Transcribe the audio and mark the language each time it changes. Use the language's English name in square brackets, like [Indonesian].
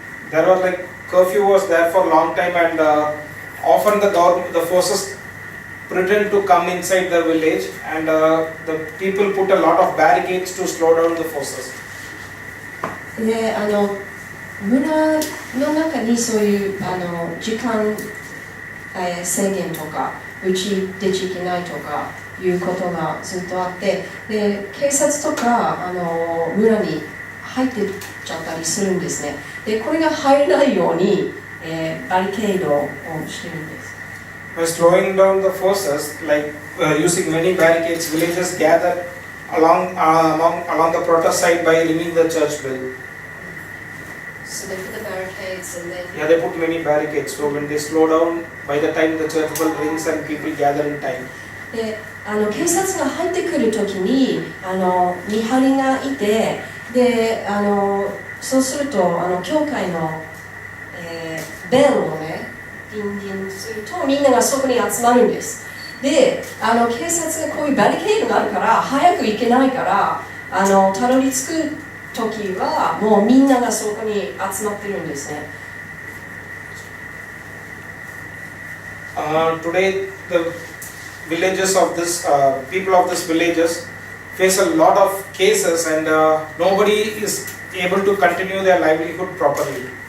[English] There was like curfew was there for a long time, and often the forces pretend to come inside the village, and the people put a lot of barricades to slow down the forces. [Japanese] で村の中にそういう時間制限とかうち出ちゃいけないとかいうことがずっとあって、で警察とか村に入ってっちゃったりするんですね。でこれが入らないように、バリケードをしてるんです。 [English] By slowing down the forces, like using many barricades, villagers gathered along the protest side by ringing the church bell. So they put the barricades and then... Yeah, they put many barricades. So when they slow down, by the time the church bell rings and people gather in time. [Japanese] で警察が入ってくるときに見張りがいて、でそうすると教会の、ベルをねディンディンするとみんながそこに集まるんです。で警察がこういうバリケードがあるから早く行けないからたどり着くときはもうみんながそこに集まってるんですね。 [English] Today the villages of this people of this villages face a lot of cases, and nobody is able to continue their livelihood properly.